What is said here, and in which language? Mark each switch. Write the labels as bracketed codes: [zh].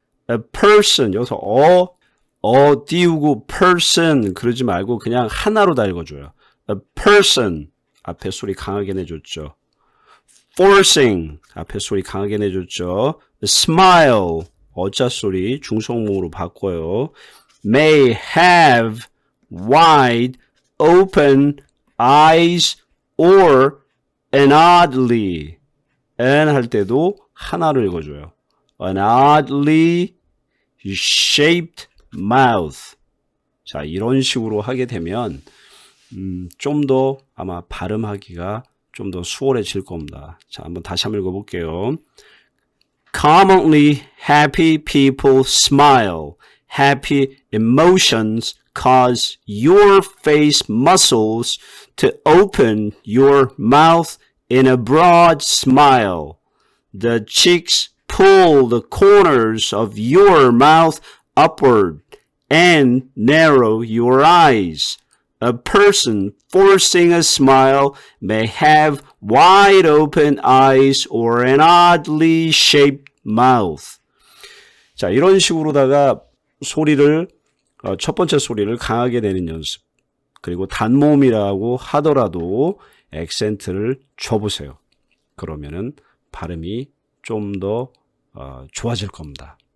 [en] A person [ko] 여기서 띄우고 person 그러지 말고 그냥 하나로 다 읽어줘요. [en] A person [ko] 앞에 소리 강하게 내줬죠. forcing 앞에 소리 강하게 내줬죠. smile 어자 소리 중성모으로 바꿔요. [en] may have wide open eyes or an oddly an [ko] 할 때도 하나를 읽어줘요. [en] an oddly shaped mouth. [ko] 자, 이런 식으로 하게 되면 좀 더 아마 발음하기가 좀 더 수월해질 겁니다. 자, 한번 다시 한번 읽어볼게요. [en] Commonly happy people smile. Happy emotions cause your face muscles to open your mouth in a broad smile. The cheeks pull the corners of your mouth upward and narrow your eyes. A person forcing a smile may have wide open eyes or an oddly shaped mouth. [ko] 자, 이런 식으로다가 소리를 첫 번째 소리를 강하게 내는 연습. 그리고 단모음이라고 하더라도 액센트를 줘보세요. 그러면은 발음이 좀 더 좋아질 겁니다.